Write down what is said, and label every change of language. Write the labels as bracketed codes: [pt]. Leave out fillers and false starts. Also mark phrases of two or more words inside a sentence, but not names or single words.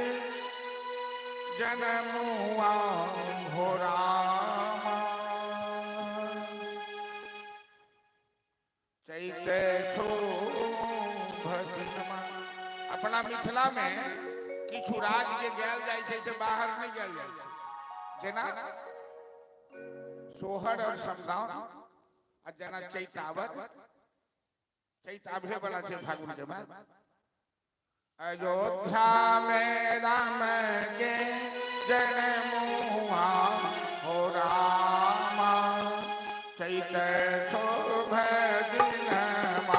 [mai] जन्म हुआ हो राम, चैत्र शोभ दिनमा। अपना मिथिला में किछु राज के गैल जाय छै से बाहर नहीं गैल जाय छै, जेना सोहर और समदाउन आ जना चैतावर चैताभे वाला से फागुन के बाद। अयोध्या में राम के जन्म हुआ हो राम, चैत्र शोभ दिनमा।